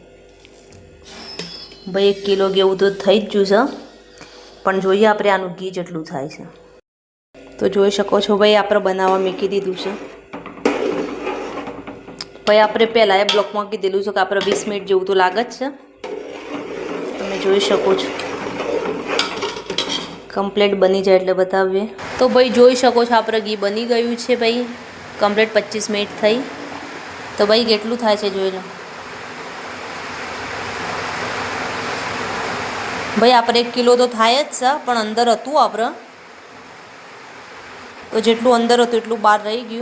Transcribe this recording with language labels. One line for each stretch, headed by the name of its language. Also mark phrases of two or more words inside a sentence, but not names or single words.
Gujarati: ભાઈ 1 કિલો જેવું તો થઈ જ ગયું છે, પણ જોઈએ આપણે આનું ઘી જેટલું થાય છે। તો જોઈ શકો છો ભાઈ આપણે બનાવવા મૂકી દીધું છે। ભાઈ આપણે પહેલા બ્લૉકમાં કીધેલું છે કે આપણે 20 મિનિટ જેવું તો લાગે જ છે। તમે જોઈ શકો છો કમ્પ્લીટ બની જાએ એટલે બતાવીએ। તો ભાઈ જોઈ શકો છો આપણે ઘી બની ગયું છે। ભાઈ કમ્પ્લીટ 25 મિનિટ થઈ। તો ભાઈ કેટલું થાય છે જોઈ લો। ભાઈ આપણે 1 કિલો તો થાય જ છે, પણ અંદર હતું આપણે તો જેટલું અંદર હતું એટલું બહાર રહી ગયું।